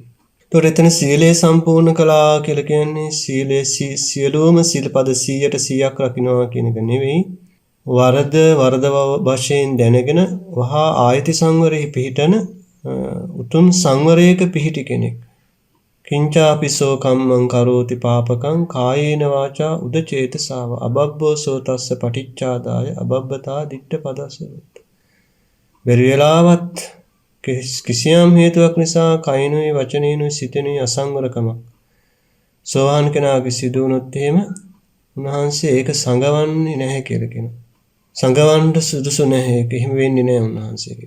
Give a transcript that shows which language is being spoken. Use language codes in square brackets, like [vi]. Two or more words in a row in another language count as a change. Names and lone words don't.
[si] ඒතකොට එතන සීලය සම්පූර්ණ කළා කියලා කියන්නේ සීලයේ සියලුම සිල්පද 100% රකින්නවා කියන එක නෙවෙයි. වරද වශයෙන් දැනගෙන වහා ආයති සංවරෙහි පිහිටන උතුම් සංවරයක පිහිටි කෙනෙක්. [pi] කිංචාපිසෝ කම්මං කරෝති පාපකං කායේන වාචා උදචේතසාව අබබ්බෝසෝ තස්ස පටිච්චාදාය අබබ්බතා දිට්ඨ පදසවත. [si] බැරි වෙලාවත් කිසියම් හේතුවක් නිසා කයිනුයි වචනේනුයි සිතෙනුයි අසංවරකමක් සෝවාන් කෙනාගේ සිදු වුණොත් එහෙම උන්වහන්සේ ඒක සංගවන්නේ නැහැ කියලා කියනවා. සංගවන්න සුදුසු නැහැ. ඒක එහෙම වෙන්නේ නැහැ උන්වහන්සේගේ.